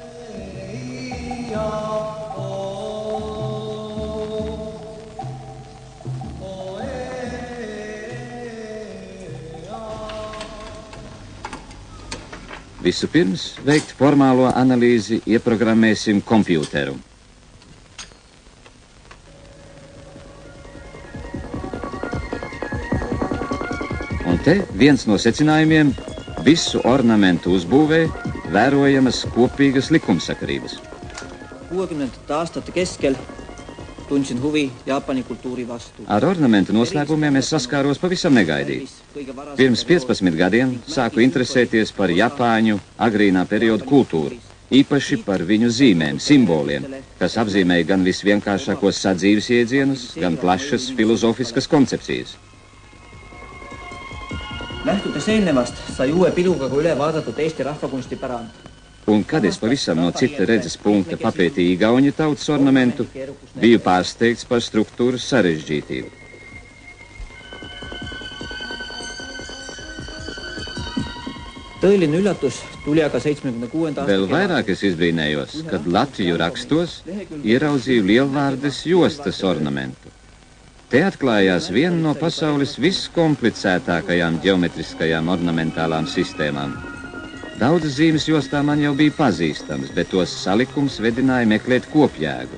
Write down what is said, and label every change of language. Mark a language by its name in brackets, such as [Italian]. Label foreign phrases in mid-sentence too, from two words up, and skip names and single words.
[Latvian] Vispirms veikt formālo analīzi ieprogrammēsim kompjūteru. Un te viens no secinājumiem - visu ornamentu uzbūvē vērojamas kopīgas likumsakarības. [Estonian] 60. aastate keskel tundsin huvi Jaapani kultūri vastu. [Latvian] Ar ornamentu noslēpumiem es saskāros pavisam negaidīti. Pirms 15 gadiem sāku interesēties par Japāņu agrīnā perioda kultūru, īpaši par viņu zīmēm, simboliem, kas apzīmēja gan visvienkāršākos sadzīves iedzienus, gan plašas filozofiskas koncepcijas. [Estonian] Lähtudes eelnevast sai uue piluga ka üle vaadatud Eesti rahvakunsti pärand. [Latvian] Un kad es pavisam no cita redzes punkta papētīju igauņu tautas ornamentu, biju pārsteigts par struktūras sarežģītību. [Estonian] Tõeline üllatus tuli aga 76. aasta [Latvian] Vēl vairāk es izbrīnējos, kad Latviju rakstos ieraudzīju lielvārdes jostas ornamentu. Te atklājās viena no pasaules viskomplicētākajām ģeometriskajām ornamentālām sistēmām. Daudzas zīmes jostā man jau bija pazīstamas, bet tos salikums vedināja meklēt kopjēgu.